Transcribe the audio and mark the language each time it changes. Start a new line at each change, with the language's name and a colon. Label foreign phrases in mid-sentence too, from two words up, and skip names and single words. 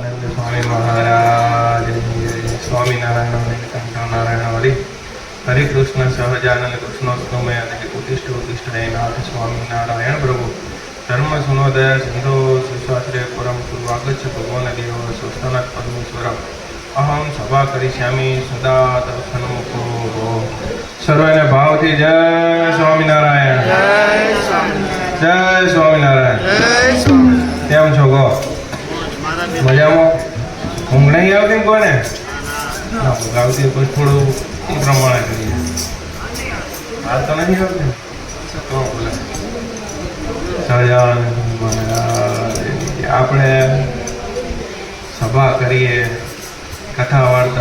Sanskrit: स्वामी महाराज स्वामी नारायण नीलकंठ नारायण हरि हरे कृष्ण सहजानंद कृष्णोत्तमे उत्तिष्ठ उत्तिष्ठ हे नाथ स्वामी नारायण प्रभु धर्म सुनोदय सिंधो सुशास्त्रे परम पूर्वागच्छ भगवान देव स्वस्थनाथ परमेश्वर अहम सभा करिष्यामि सदा तव सन्मुखो
Gujarati: સર્વને ભાવથી જય સ્વામીનારાયણ જય સ્વામીનારાયણ કેમ છો ગો મજામા ઊંઘ નહીં આવતી કોને ઊંઘ આવતી તો થોડું એ પ્રમાણે કરીએ હાલ તો નહીં આવતી તો બોલે સહજાનંદ મહારાજ આપણે સભા કરીએ કથા વાર્તા